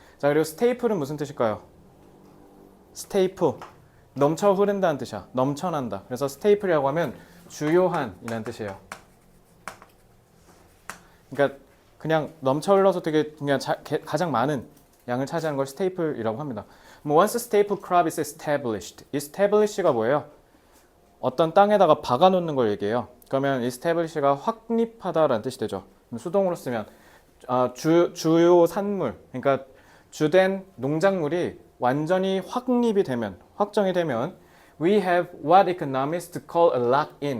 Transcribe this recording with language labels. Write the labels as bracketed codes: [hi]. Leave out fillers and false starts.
[ko] 자, 그리고 staple은 무슨 뜻일까요? staple. 넘쳐 흐른다는 뜻이야. 넘쳐난다. 그래서 staple이라고 하면 주요한 이라는 뜻이에요. 그러니까 그냥 넘쳐 흘러서 되게 그냥 가장 많은 양을 차지하는 걸 staple이라고 합니다. [en] Once a staple crop is established. [ko] establish가 뭐예요? 어떤 땅에다가 박아놓는 걸 얘기해요. 그러면 establish가 확립하다라는 뜻이 되죠. 수동으로 쓰면 주요 산물, 그러니까 주된 농작물이 완전히 확립이 되면, 확정이 되면 [en] we have what economists call a lock-in.